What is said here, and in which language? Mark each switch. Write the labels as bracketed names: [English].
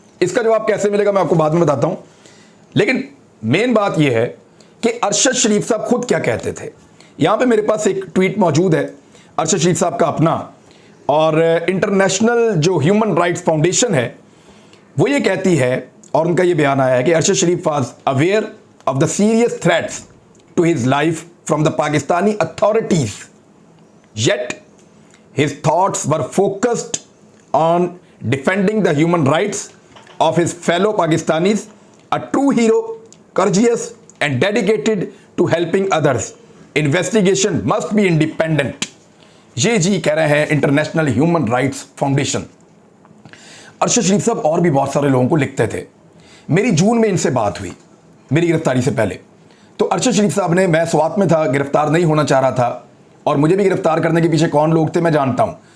[Hindi] इसका जवाब कैसे मिलेगा मैं आपको बाद में बताता हूं। लेकिन मेन बात यह है कि अरशद शरीफ साहब खुद क्या कहते थे। यहां पे मेरे पास एक ट्वीट मौजूद है अरशद शरीफ साहब का अपना, और इंटरनेशनल जो ह्यूमन राइट्स फाउंडेशन है वो ये कहती है, और उनका ये बयान आया है कि अरशद शरीफ [English] Was aware of the serious threats to his life from the Pakistani authorities. Yet his thoughts were focused on defending the human rights of his fellow Pakistanis, a true hero, courageous and dedicated to helping others. Investigation must be independent. [Hindi] ये जी कह रहे हैं international human rights foundation. Arshad शरीफ साहब और भी बहुत सारे लोगों को लिखते थे। मेरी जून में इनसे बात हुई मेरी गिरफ्तारी से पहले। तो अरशद शरीफ साहब ने, मैं स्वात में था, गिरफ्तार नहीं होना चाह रहा था, और मुझे भी गिरफ्तार करने के पीछे कौन लोग थे मैं जानता हूँ।